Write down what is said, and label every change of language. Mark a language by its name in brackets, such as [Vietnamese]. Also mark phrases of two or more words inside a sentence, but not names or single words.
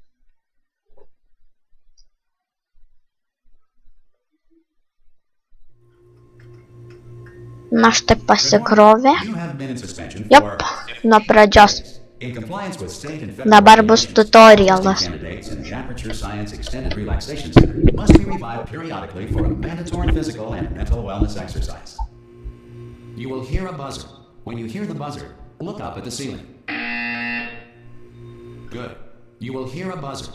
[Lithuanian] Na štai pasikrovė. Jop, nuo pradžios. Dabar bus tutorialas. [English] You will hear a buzzer. When you hear the buzzer, look up at the ceiling. Good. You will hear a buzzer.